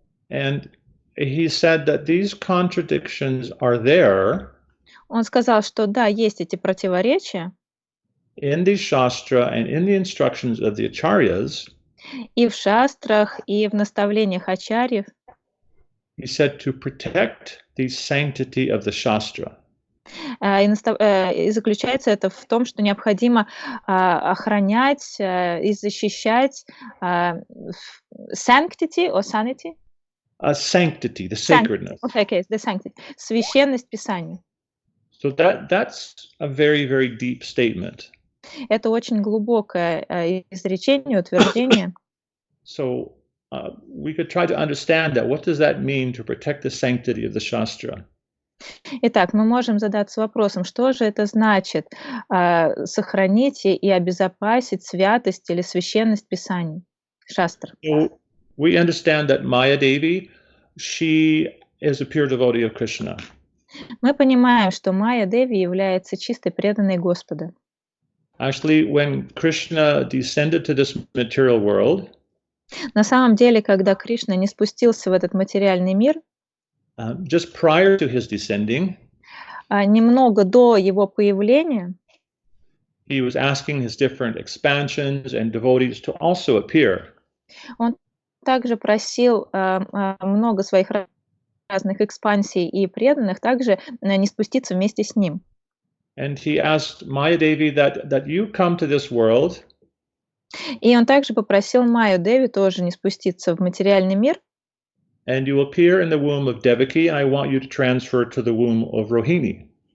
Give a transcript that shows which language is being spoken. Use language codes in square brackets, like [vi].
[en] And he said that these contradictions are there [ru] Он сказал, что да, есть эти противоречия [en] in the Shastra and in the instructions of the Acharyas. [ru] и в шастрах, и в наставлениях ачарьев. [en] He said to protect the sanctity of the Shastra. [ru] И заключается это в том, что необходимо охранять и защищать [en] sanctity or sanity? Sanctity, the sacredness. Okay, the sanctity. [ru] Священность Писания. [en] So that's a very, very deep statement. [ru] Это очень глубокое изречение, утверждение. [en] So we could try to understand that. What does that mean to protect the sanctity of the Shastra? [ru] Итак, мы можем задаться вопросом, что же это значит сохранить и обезопасить святость или священность Писаний, шастр. [en] So we understand that Maya Devi, she is a pure devotee of Krishna. [ru] Мы понимаем, что Майя Деви является чистой преданной Господа. [en] Actually, when Krishna descended to this material world, [ru] на самом деле, когда Кришна не спустился в этот материальный мир, [en] just prior to his descending, [ru] немного до его появления, [en] he was asking his different expansions and devotees to also appear. [ru] Он также просил много своих разных экспансий и преданных также не спуститься вместе с ним. [en] And he asked Maya Devi that you come to this world. [ru] И он также попросил Майю Деви тоже не спуститься в материальный мир. [en] And you appear in the womb of Devaki, and I want you to transfer to the womb of Rohini.